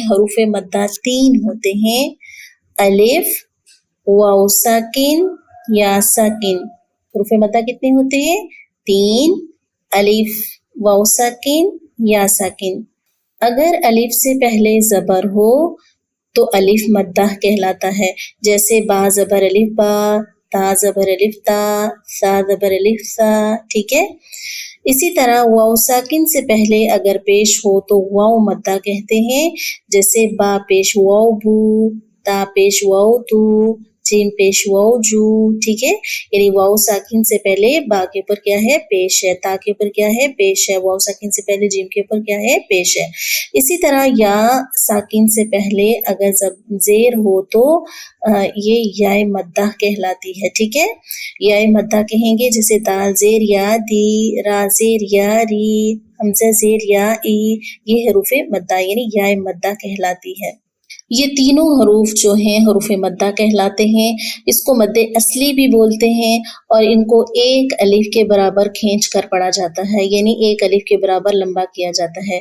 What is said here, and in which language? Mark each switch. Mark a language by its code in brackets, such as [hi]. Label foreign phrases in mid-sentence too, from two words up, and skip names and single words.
[ur] حروف مدہ 3 ہوتے ہیں، الف، واو ساکن، یا ساکن۔ حروف مدہ کتنے ہوتے ہیں؟ 3، الف، واو ساکن، یا ساکن۔ اگر الف سے پہلے زبر ہو تو الف مدہ کہلاتا ہے، جیسے با زبر الف با، تا زبر الف تا، سا زبر الف سا، ٹھیک ہے؟ اسی طرح واو ساکن سے پہلے اگر پیش ہو تو واو مدہ کہتے ہیں، جیسے با پیش واو بو، تا پیش واو تو، جیم پیش واو جو، ٹھیک ہے؟ یعنی واو ساکن سے پہلے با کے اوپر کیا ہے؟ پیش ہے۔ تا کے اوپر کیا ہے؟ پیش ہے۔ واو ساکن سے پہلے جیم کے اوپر کیا ہے؟ پیش ہے۔ اسی طرح یا ساکن سے پہلے اگر زیر ہو تو یہ یائے مدہ کہلاتی ہے، ٹھیک ہے؟ یائے مدہ کہیں گے، جیسے دال زیر یا دی، را زیر یا ری، حمزہ زیر یا ای، یہ حروف مدہ یعنی یائے مدہ کہلاتی ہے۔ یہ تینوں حروف جو ہیں حروف مدہ کہلاتے ہیں۔ اس کو مد اصلی بھی بولتے ہیں، اور ان کو ایک الف کے برابر کھینچ کر پڑھا جاتا ہے، یعنی ایک الف کے برابر لمبا کیا جاتا ہے۔